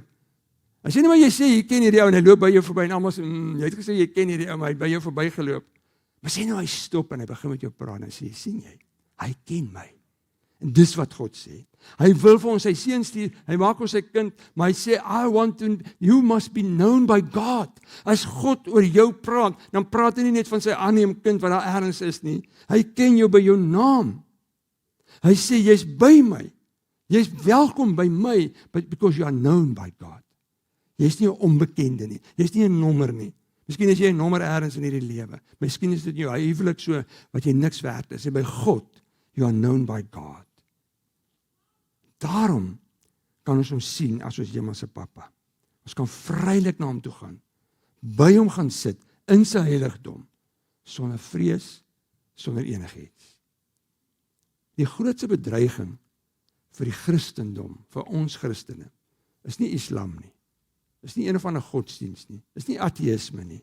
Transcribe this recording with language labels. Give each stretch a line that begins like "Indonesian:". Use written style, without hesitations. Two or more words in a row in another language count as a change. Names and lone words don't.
Afrikaans: As jy nie maar jy sê jy ken hierdie ou en hy loop by jou verby en almal sê, "Jy het gesê jy ken hierdie ou, maar hy het by jou verbygeloop." Maar sê nou hy stop en hy begin met jou praat en sê, "Sien jy? Hy ken my." En dis wat God sê. Hy wil vir ons sy seun stuur, hy maak ons sy kind, maar hy sê,
English: you must be known by God.
Afrikaans: As God oor jou praat, dan praat hy nie net van sy aanneem kind wat daar ergens is nie. Hy ken jou by jou naam. Hy sê, jy's by my. Jy's welkom by my,
English: but because you are known by God.
Afrikaans: Jy's nie 'n onbekende nie. Jy's nie 'n nommer nie. Miskien is jy 'n nommer ergens in hierdie lewe. Miskien is dit jou huwelik so, wat jy niks werd is. By God,
English: you are known by God.
Afrikaans: Daarom kan ons hom sien as ons hemelse Pappa. Ons kan vrylik na hom toe gaan, by hom gaan sit, in sy heiligdom, sonder vrees, sonder enigiets. Die grootste bedreiging vir die Christendom, vir ons Christene, is nie Islam nie, is nie een of ander godsdienst nie, is nie ateïsme nie.